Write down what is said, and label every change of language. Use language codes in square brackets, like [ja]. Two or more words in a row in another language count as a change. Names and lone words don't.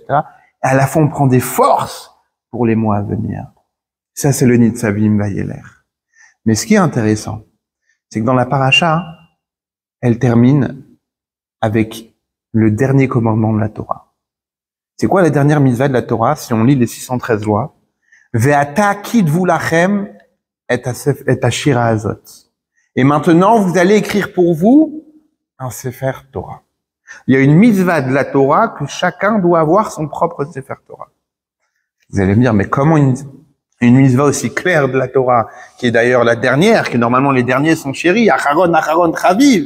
[fr] Et à la fois, on prend des forces pour les mois à venir. Ça, c'est le Nitzavim Vayeler. Mais ce qui est intéressant, c'est que dans la paracha, elle termine avec le dernier commandement de la Torah. C'est quoi la dernière mitzvah de la Torah, si on lit les 613 lois? [he] ועתה כתבו לכם את השירה הזאת. [fr] Et maintenant, vous allez écrire pour vous un Sefer Torah. Il y a une mitzvah de la Torah que chacun doit avoir son propre Sefer Torah. Vous allez me dire, mais comment une mitzvah aussi claire de la Torah, qui est d'ailleurs la dernière, que normalement les derniers sont chéris, [he] אחרון, אחרון, חביב.